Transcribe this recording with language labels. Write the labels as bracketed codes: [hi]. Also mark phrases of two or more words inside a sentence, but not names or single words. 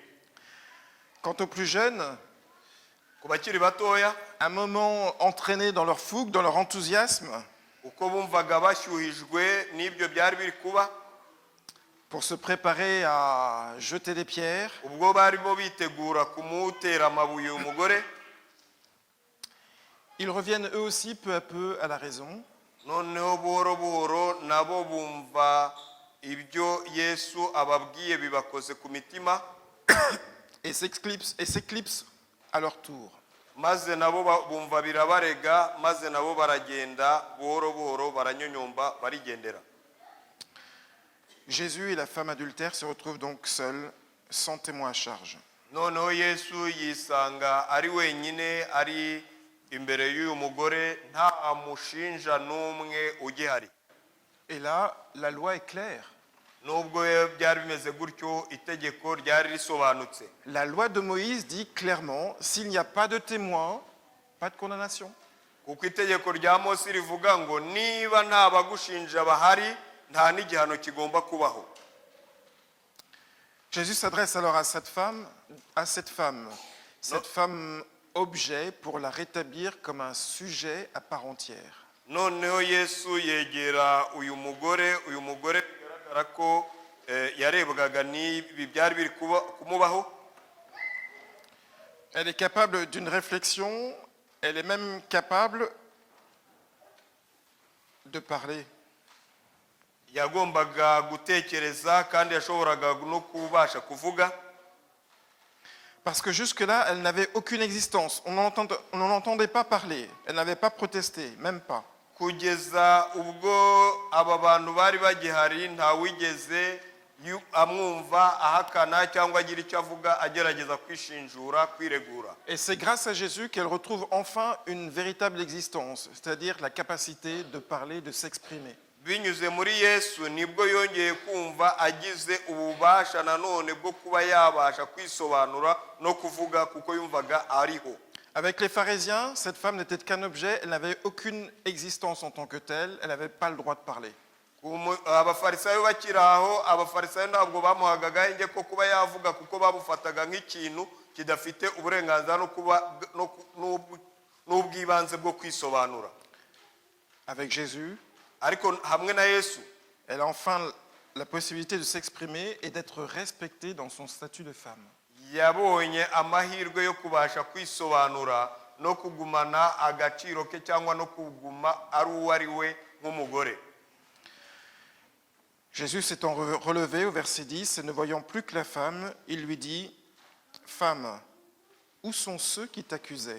[fr] Quant aux plus jeunes, [rw] Ku bakiri batoya [fr] un moment entraînés dans leur fougue, dans leur enthousiasme, [rw] uko bumvaga bashyuhijwe n'ibyo byari biri kuba [fr] pour se préparer à jeter des pierres, [rw] ubwo barimo bitegura kumutera amabuye uyu mugore [fr] ils reviennent eux aussi peu à peu à la raison. [rw] noneho buhoro buhoro nabo bumva ibyo Yesu ababwiye bibakoze ku mitima [fr] Et s'éclipsent à leur tour. [rw] maze nabo bumva birabarega maze nabo baragenda buhoro buhoro baranyonyomba barigendera. [fr] Jésus et la femme adultère se retrouvent donc seuls, sans témoin à charge. [rw] noneho Yesu yisanga ari wenyine ari imbere y'uyu mugore nta mushinja n'umwe ugihari. [fr] Et là, la loi est claire. [rw] nubwo byari bimeze gutyo itegeko ryari risobanutse. [fr] La loi de Moïse dit clairement, s'il n'y a pas de témoin, pas de condamnation. [rw] kuko itegeko rya Mose rivuga ngo niba nta bagushinja bahari nta n'igihano kigomba kubaho. [fr] Jésus s'adresse alors à cette femme objet pour la rétablir comme un sujet à part entière. [rw] noneho Yesu yegera uyu mugore bigaragara ko yarebwaga n'ibi byari biri kumubaho. [fr] Elle est capable d'une réflexion, elle est même capable de parler. [rw] yagombaga gutekereza kandi yashoboraga no kubasha kuvuga. [fr] Parce que jusque-là, elle n'avait aucune existence. On n'en entendait pas parler. Elle n'avait pas protesté, même pas. [rw] kugeza ubwo aba bantu bari bagihari nta wigeze amwumva ahakana cyangwa agira icyo avuga agerageza kwishinjura kwiregura. [fr] Et c'est grâce à Jésus qu'elle retrouve enfin une véritable existence, c'est-à-dire la capacité de parler, de s'exprimer. [rw] binyuze muri Yesu nibwo yongeye kumva agize ububasha nanone bwo kuba yabasha kwisobanura no kuvuga kuko yumvaga ariho. [fr] Avec les pharisiens, cette femme n'était qu'un objet, elle n'avait aucune existence en tant que telle, elle n'avait pas le droit de parler. [rw] abafarisayo bakiri aho abafarisayo ntabwo bamuhaga agahenge ko kuba yavuga kuko babufataga nk'ikintu kidafite uburenganzira n'ubwibanze bwo kwisobanura. [fr] Avec Jésus, [rw] ariko hamwe na Yesu [fr] elle a enfin la possibilité de s'exprimer et d'être respectée dans son statut de femme. [rw] yabonye amahirwe yo kubasha kwisobanura no kugumana agaciro ke cyangwa no kuguma ari uwo ari we nk'umugore. [fr] Jésus s'étant relevé au verset 10 et ne voyant plus que la femme, il lui dit, « Femme, où sont ceux qui t'accusaient?